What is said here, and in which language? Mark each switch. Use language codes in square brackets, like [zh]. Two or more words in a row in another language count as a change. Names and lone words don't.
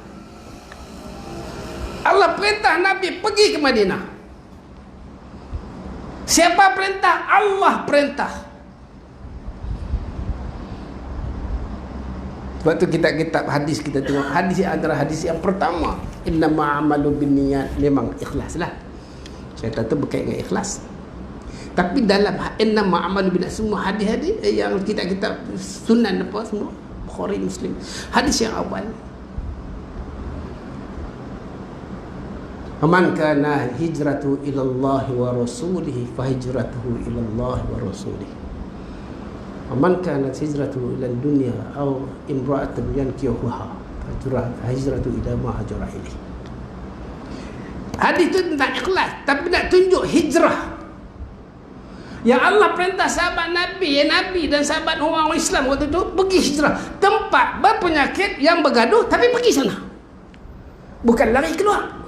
[ms] Allah perintah Nabi pergi ke Madinah. Siapa perintah? Allah perintah. Sebab tu kitab-kitab hadis kita tengok, hadis antara hadis yang pertama, [ar] إنما الأعمال بالنيات, [ms] memang ikhlas lah. Syaitan tu berkait dengan ikhlas. Tapi dalam [ar] إنما الأعمال بالنيات, [ms] semua hadis-hadis yang kitab-kitab sunan apa semua, Bukhari, Muslim, hadis yang awal, [ar] من كانت هجرته إلى الله ورسوله فهجرته إلى الله ورسوله. من كانت هجرته إلى دنيا أو امرأة ينكحها هجرته إلى ما هاجر إليه. [ms] Hadis itu tentang ikhlas, tapi nak tunjuk hijrah. Yang Allah perintah sahabat Nabi, Nabi dan sahabat orang Islam waktu itu pergi hijrah. Tempat berpenyakit yang bergaduh, tapi pergi sana. Bukan lari keluar.